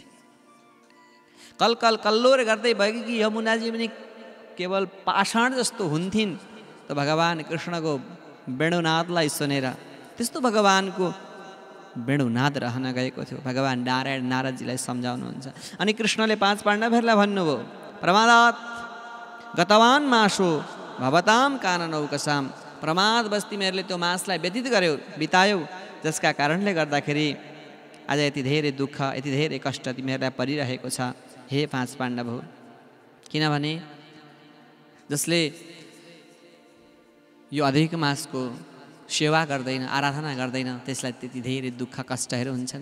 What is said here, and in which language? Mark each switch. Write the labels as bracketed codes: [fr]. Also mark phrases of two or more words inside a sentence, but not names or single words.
[ne] कलकल कल्लोर गर्दै भएकी यमुनाजी पनि केवल पाषाण जस्तो हुन्थिन् त भगवान कृष्णको वेणुनादलाई सुनेर। त्यस्तो भगवानको वेणुनाद रहन गएको थियो। भगवान नारायण नारदजीलाई सम्झाउनुहुन्छ। अनि कृष्णले 5 पाण्डवहरूलाई भन्नुभयो, [sa] प्रमादात गतवान मासो भवताम काननौकसाम। [ne] प्रमादवश तिमीहरूले त्यो मासलाई व्यतीत गर्यौ, बितायौ, जसका कारणले गर्दाखेरि आज यति धेरै दुःख, यति धेरै कष्ट तिमीहरूलाई परिरहेको छ। हे 5 पाण्डव हो, किनभने जसले यो अधिक मासको सेवा गर्दैन, आराधना गर्दैन, त्यसलाई त्यति धेरै दुःख कष्टहरू हुन्छन्।